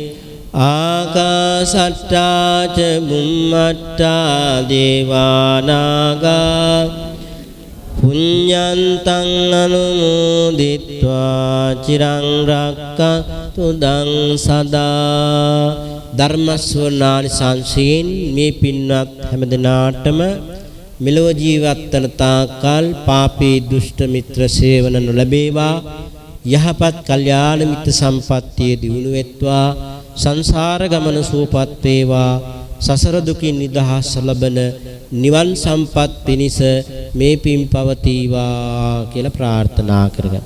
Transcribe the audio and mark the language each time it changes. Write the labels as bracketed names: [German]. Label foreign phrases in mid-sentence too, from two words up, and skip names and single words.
[Pali] ආකාසට්ටා ච බුම්මට්ටා දේවානාගා පුඤ්ඤන්තං අනුමෝදිත්වා චිරං රක්칸තු දං සදා. [Sinhala] ධර්ම ශ්‍රවණානි සංසයෙන් මේ පින්වත් හැමදෙනාටම මෙලොව ජීවත් වන තාකල් පාපී දුෂ්ට මිත්‍ර සේවන නොලැබේවා යහපත් කල්යාණ මිත්‍ර සම්පත්තිය දියුණු වෙත්වා සංසාර ගමන සුවපත් වේවා සසර දුකින් නිදහස් ලබන නිවන් සම්පත් පිණිස මේ පින් පවතිවා කියලා ප්‍රාර්ථනා කරගන්න.